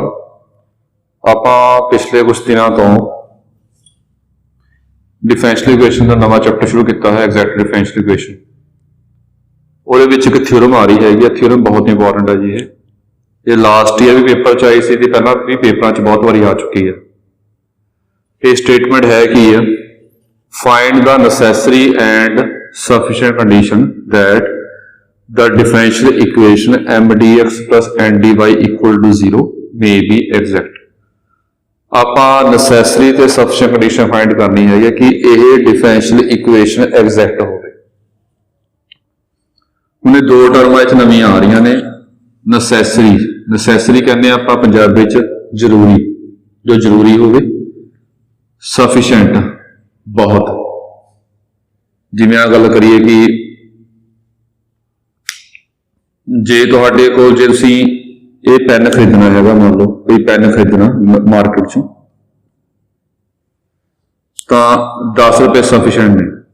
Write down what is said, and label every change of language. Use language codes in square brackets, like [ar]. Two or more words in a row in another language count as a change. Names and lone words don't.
[pa] ਆਪਾਂ ਪਿਛਲੇ ਕੁਝ ਦਿਨਾਂ ਤੋਂ [en] differential equation [pa] ਦਾ ਨਵਾਂ ਚੈਪਟਰ ਸ਼ੁਰੂ ਕੀਤਾ ਹੈ, [en] exact differential equation. [pa] ਉਹਦੇ ਵਿੱਚ ਇੱਕ ਥਿਊਰਮ ਆ ਰਹੀ ਹੈਗੀ। ਥਿਊਰਮ ਬਹੁਤ ਇੰਪੋਰਟੈਂਟ ਹੈ ਜੀ। ਇਹ [en] last year [pa] ਵੀ ਪੇਪਰ 'ਚ ਆਈ ਸੀ ਤੇ ਪਹਿਲਾਂ ਵੀ ਪੇਪਰਾਂ 'ਚ ਬਹੁਤ ਵਾਰੀ ਆ ਚੁੱਕੀ ਹੈ। ਇਹ ਸਟੇਟਮੈਂਟ ਹੈ ਕੀ ਹੈ, [en] find the necessary and sufficient condition that the differential equation mdx plus ndy equal to 0 may be exact। [pa] ਆਪਾਂ necessary ਤੇ [en] sufficient condition find [pa] ਕਰਨੀ ਹੈ ਕਿ ਇਹ [en] differential equation exact [pa] ਹੋਵੇ। ਹੁਣ ਇਹ ਦੋ ਟਰਮਾਂ ਵਿੱਚ ਨਵੀਆਂ ਆ ਰਹੀਆਂ ਨੇ। necessary ਕਹਿੰਦੇ ਆਪਾਂ ਪੰਜਾਬੀ ਵਿੱਚ ਜ਼ਰੂਰੀ, ਜੋ ਜ਼ਰੂਰੀ ਹੋਵੇ। sufficient ਬਹੁਤ, ਜਿਵੇਂ ਆ ਗੱਲ ਕਰੀਏ ਕਿ ਜੇ ਤੁਹਾਡੇ ਕੋਲ ਜੇ ਤੁਸੀਂ ਇਹ ਪੈਨ ਖਰੀਦਣਾ ਹੈਗਾ, ਮੰਨ ਲਓ ਕੋਈ ਪੈਨ ਖਰੀਦਣਾ ਮਾਰਕੀਟ ਚੋਂ, ਤਾਂ 10 ਰੁਪਏ ਸਫੀਸ਼ੀਐਂਟ ਨੇ।